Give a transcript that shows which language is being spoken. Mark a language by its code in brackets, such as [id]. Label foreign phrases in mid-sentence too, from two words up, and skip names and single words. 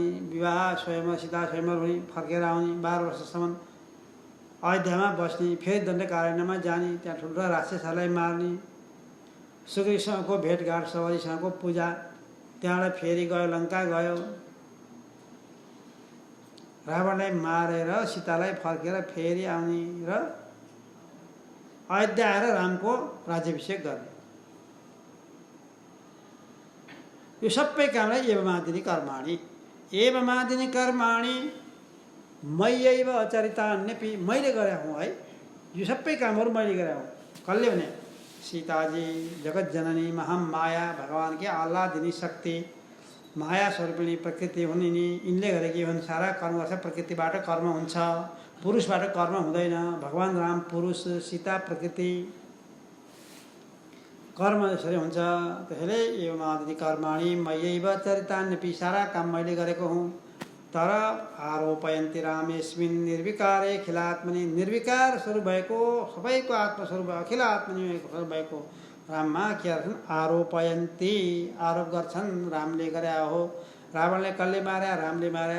[ne] विवाह स्वयंवर सीता स्वयंवर हुने, फर्केर आउने, 12 वर्षसम्म अयोध्यामा बस्ने, फेरि दण्डकारण्यमा जाने, त्यहाँ ठुल्ठुला राक्षसहरूलाई मार्ने, सुग्रीवसँगको भेटघाट, सवारीसँगको पूजा, त्यहाँबाट फेरि गयो लङ्का गयो, रावणलाई मारेर सीतालाई फर्केर फेरि आउने र अयोध्या आएर रामको राज्याभिषेक गर्ने। यो सबै कामलाई [sa] एवमादिनी कर्माणि, एवमादिनी कर्माणि मय्यैव अचरितान्यपि, [ne] मैले गरे हुँ है। यो सबै कामहरू मैले गरे हुँ। कसले भने? सीताजी जगत जननी महामाया, भगवान की आह्लादिनी शक्ति, माया स्वरूपिणी प्रकृति हुन् यिनी। यिनले गरेकी हुन्। सारा कर्म गर्छ, प्रकृतिबाट कर्म हुन्छ, पुरुषबाट कर्म हुँदैन। भगवान राम पुरुष, सीता प्रकृति, कर्म यसरी हुन्छ। [sa] त्यसैले एवमादिनी कर्माणि मय्यैव चरितान्यपि, [ne] सारा काम मैले गरेको हुँ। तर [sa] आरोपयन्ति रामेस्मिन् निर्विकारे अखिलात्मनि, [ne] निर्विकार स्वरूप भएको, सबैको आत्मस्वरूप [sa] अखिल आत्मनि [ne] स्वरूप भएको राममा के गर्छन्? आरोपयन्ति, आरोप गर्छन्। रामले गरे हो। रावणले कसले मार्या? रामले मार्या।